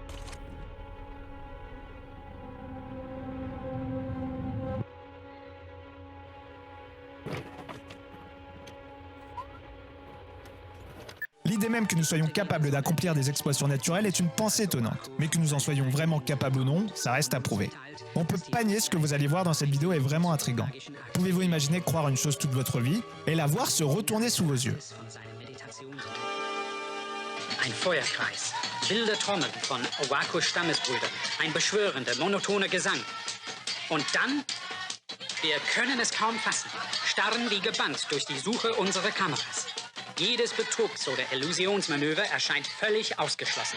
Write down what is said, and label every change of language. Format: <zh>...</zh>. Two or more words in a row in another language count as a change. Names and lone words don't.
<fr>L'idée même que nous soyons capables d'accomplir des exploits surnaturels est une pensée étonnante, mais que nous en soyons vraiment capables ou non, ça reste à prouver. On peut pas nier ce que vous allez voir dans cette vidéo est vraiment intriguant. Pouvez-vous imaginer croire une chose toute votre vie et la voir se retourner sous vos yeux?</fr> <de>Ein Feuerkreis, wilde Trommeln von Owako Stammesbrüdern, ein beschwörender, monotoner Gesang. Und dann? Wir können es kaum fassen, starren wie gebannt durch die Suche unserer Kameras. Jedes Betrugs- oder Illusionsmanöver erscheint völlig ausgeschlossen.</de>